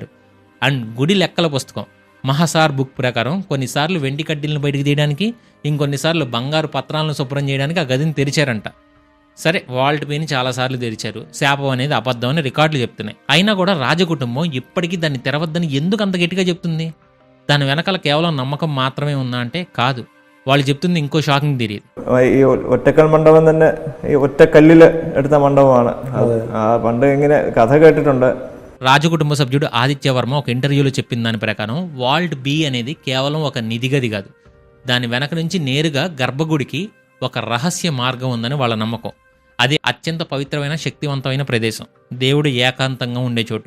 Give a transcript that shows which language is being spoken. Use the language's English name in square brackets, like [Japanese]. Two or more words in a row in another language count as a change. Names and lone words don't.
[Telugu] అండ్ గుడి లెక్కల పుస్తకం మహాసార్ బుక్ ప్రకారం కొన్నిసార్లు వెండి కడ్డీలను బయటకు తీయడానికి, ఇంకొన్నిసార్లు బంగారు పత్రాలను శుభ్రం చేయడానికి ఆ గదిని తెరిచారంట. సరే, వాల్ట్ బీని చాలాసార్లు తెరిచారు, శాపం అనేది అబద్ధం అని రికార్డులు చెప్తున్నాయి. అయినా కూడా రాజకుటుంబం ఇప్పటికీ దాన్ని తెరవద్దని ఎందుకు అంత గట్టిగా చెప్తుంది? దాని వెనకాల కేవలం నమ్మకం మాత్రమే ఉందా అంటే కాదు. వాళ్ళు చెప్తుంది ఇంకో [English] shocking theory. [Malayalam] ഈ ഒറ്റക്കൽ മണ്ഡപം തന്നെ ഈ ഒറ്റക്കല്ലിൽ എടുത്ത മണ്ഡപമാണ്. ആ പണ്ട് ഇങ്ങനെ കഥ കേട്ടിട്ടുണ്ട്. [Telugu] రాజకుటుంబ సభ్యుడు ఆదిత్య వర్మ ఒక ఇంటర్వ్యూలో చెప్పిన దాని ప్రకారం వాల్ట్ బి అనేది కేవలం ఒక నిధి గది కాదు. దాని వెనక నుంచి నేరుగా గర్భగుడికి ఒక రహస్య మార్గం ఉందని వాళ్ళ నమ్మకం. అది అత్యంత పవిత్రమైన, శక్తివంతమైన ప్రదేశం, దేవుడు ఏకాంతంగా ఉండే చోటు.